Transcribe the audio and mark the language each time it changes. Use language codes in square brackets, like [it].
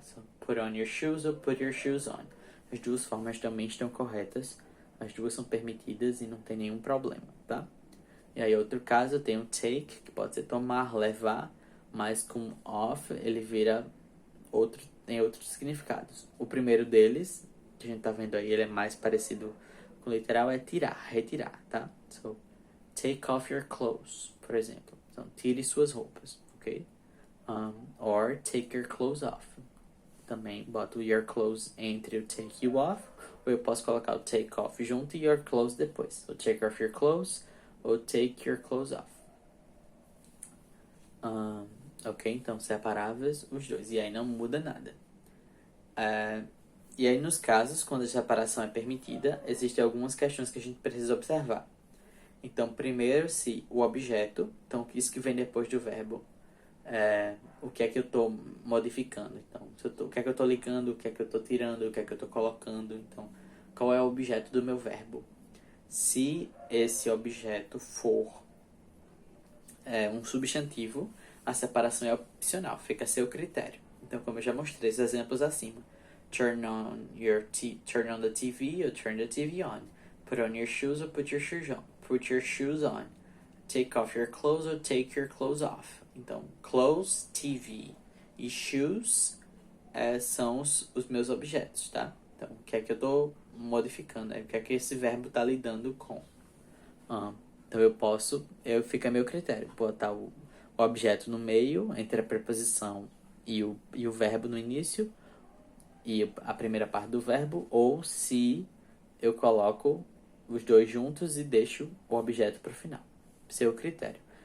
[en] So, put on your shoes ou put your shoes on. [pt] As duas formas também estão corretas. As duas são permitidas e não tem nenhum problema, tá? E aí, outro caso, tem o take, que pode ser tomar, levar, mas com off ele vira tem outros significados. O primeiro deles, que a gente tá vendo aí, ele é mais parecido com o literal, é tirar, retirar, tá? [en] So, take off your clothes, [pt] por exemplo. Então, tire suas roupas, ok? [en] Or take your clothes off. [pt] Também boto [en] your clothes [pt] entre o take you off, ou eu posso colocar o take off junto e your clothes depois. [en] So, take off your clothes ou take your clothes off. [pt] Ok, então separáveis os dois. E aí não muda nada. E aí nos casos, quando a separação é permitida, existem algumas questões que a gente precisa observar. Então, primeiro, se o objeto, então isso que vem depois do verbo, o que é que eu estou modificando. Então, o que é que eu estou ligando, o que é que eu estou tirando, o que é que eu estou colocando. Então, qual é o objeto do meu verbo? Se esse objeto for um substantivo, a separação é opcional, fica a seu critério. Então, como eu já mostrei os exemplos acima, [en] turn on the TV [pt] ou [en] turn the TV on. Put on your shoes or put your shoes on. Put your shoes on. Take off your clothes or take your clothes off. [pt] Então, clothes, TV e shoes são os meus objetos, tá? Então, o que é que eu estou modificando? O que é que esse verbo está lidando com? Então, fica a meu critério, botar o objeto no meio, entre a preposição e o verbo no início, e a primeira parte do verbo, ou se eu coloco os dois juntos e deixo o objeto para o final. Seu critério.